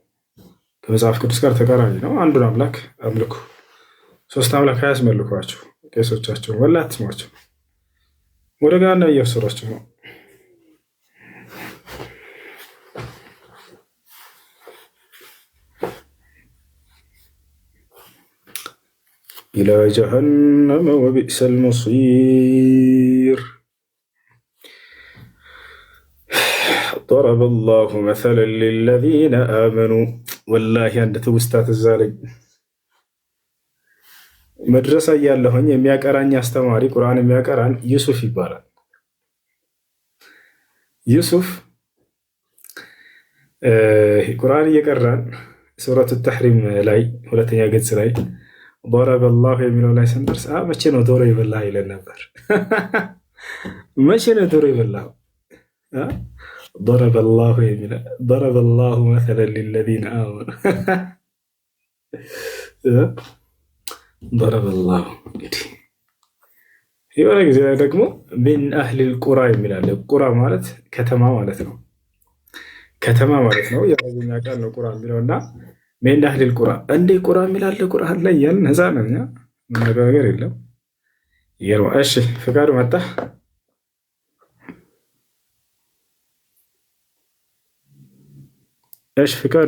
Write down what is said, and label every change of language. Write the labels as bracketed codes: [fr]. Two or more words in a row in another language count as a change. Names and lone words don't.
[am] አንዱን አምላክ አምልኩ፣ ሶስት አምላክ አያስመልኳቸው። ቄሶቻቸውን ወላ አትስሟቸው፣ ወደ ጋና እየወሰዷቸው ነው። [ar] إلى جهنم وبئس المصير ضرب الله مثلا للذين آمنوا [am] ወላሂ አንድ ትውስታ ትዝ አለኝ። መድረሳ እያለሁኝ የሚያቀራኝ አስተማሪ ቁርአን የሚያቀራን ዩሱፍ ይባላል። ዩሱፍ ቁርአን እየቀራን ሱረቱ ተሕሪም ላይ ሁለተኛ ገጽ ላይ [ar] ضرب الله [am] የሚለው ላይ ስንደርስ መቼ ነው ዶሮ ይበላ ይለን ነበር። መቼ ነው ዶሮ ይበላው? [ar] ضرب الله مثلا للذين آمنوا ضرب الله [am] እንግዲህ የሆነ ጊዜ ደግሞ [ar] من أهل القرى [am] የሚላል። ቁራ ማለት ከተማ ማለት ነው። የአረብኛ ቃል ነው ቁራ የሚለውና [ar] من أهل القرى [am] እንዴ ቁራ የሚላል ቁርአን ላይ ያልን ነፃ ነን እኛ ነገር የለም። እሺ ፍቃዱ መጣ። እሺ ፍቃዱ።